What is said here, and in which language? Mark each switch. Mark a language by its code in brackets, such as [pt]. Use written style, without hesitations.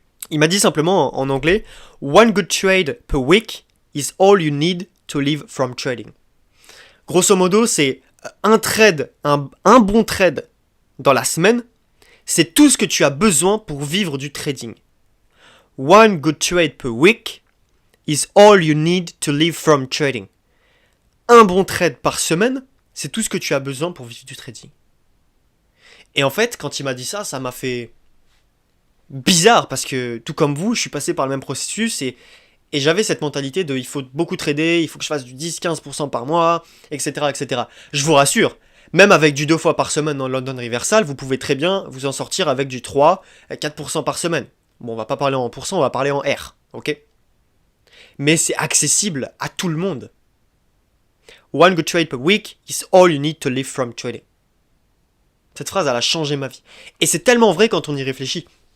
[fr] Il m'a dit simplement en anglais, [en] One good trade per week is all you need to live from trading. [fr] Grosso modo, c'est un trade, un bon trade dans la semaine, c'est tout ce que tu as besoin pour vivre du trading. [en] One good trade per week is all you need to live from trading. [fr] Un bon trade par semaine, c'est tout ce que tu as besoin pour vivre du trading. Et en fait, quand il m'a dit ça, ça m'a fait bizarre parce que tout comme vous, je suis passé par le même processus et j'avais cette mentalité de il faut beaucoup trader, il faut que je fasse du 10-15% par mois, etc. Je vous rassure, même avec du 2 fois par semaine dans London Reversal, vous pouvez très bien vous en sortir avec du 3-4% par semaine. Bon, on va pas parler en pourcent, on va parler en R, ok ? Mais c'est accessible à tout le monde. [en] One good trade per week is all you need to live from trading. [fr] Cette phrase, elle a changé ma vie. Et c'est tellement vrai quand on y réfléchit.